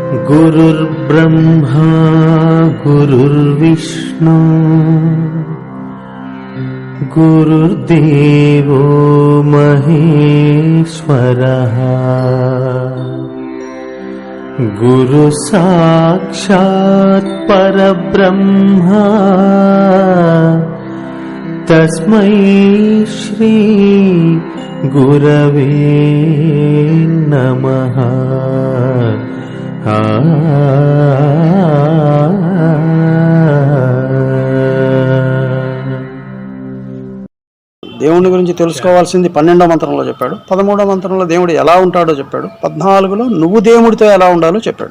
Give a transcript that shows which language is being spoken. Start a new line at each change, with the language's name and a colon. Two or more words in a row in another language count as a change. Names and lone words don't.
Sanskrit: गुरुर्ब्रह्मा गुरुर्विष्णु गुरुर्देवो महेश्वरः गुरु साक्षात् परब्रह्मा तस्मै श्री गुरवे नमः।
Telugu: దేవుని గురించి తెలుసుకోవాల్సింది 12వ మంత్రంలో చెప్పాడు, 13వ మంత్రంలో దేవుడు ఎలా ఉంటాడో చెప్పాడు, 14లో నువ్వు దేవుడితో ఎలా ఉండాలో చెప్పాడు.